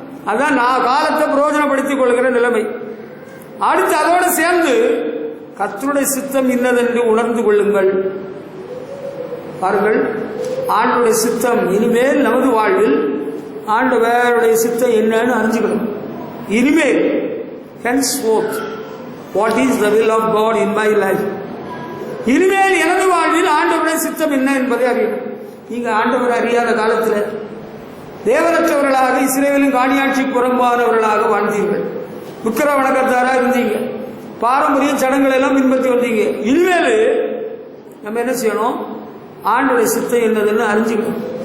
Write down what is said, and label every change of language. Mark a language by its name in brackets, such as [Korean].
[Tamil] அதான் நான் காலத்தை பிரயோஜனப்படுத்திக் கொள்கிற நிலைமை. அடுத்து அதோடு சேர்ந்து கர்த்தருடைய சித்தம் இன்னதென்று உணர்ந்து கொள்ளுங்கள். பாருங்கள், ஆண்டவருடைய சித்தம் இனிமேல் நமது வாழ்வில் ஆண்டவருடைய சித்தம் என்னன்னு அறிஞ்சுக்கணும். இனிமேல் [English] henceforth what is the will of God in my life. [Tamil] இனிமேல் எனது வாழ்வில் ஆண்டவருடைய சித்தம் என்ன என்பதை அறியணும். நீங்க ஆண்டவர் அறியாத காலத்தில் தேவனற்றவர்களாக இஸ்ரவேலின் காணியாட்சிக்கு புறம்பானவர்களாக வாழ்ந்தீர்கள். விக்கிர வணக்கத்தாரா இருந்தீங்க. பாரம்பரிய சடங்குகள் எல்லாம் பின்பற்றி வந்தீங்க. இனிமேல் நம்ம என்ன செய்யணும்? ஆண்டவருடைய சித்தம் என்னதுன்னு அறிஞ்சுக்கணும்.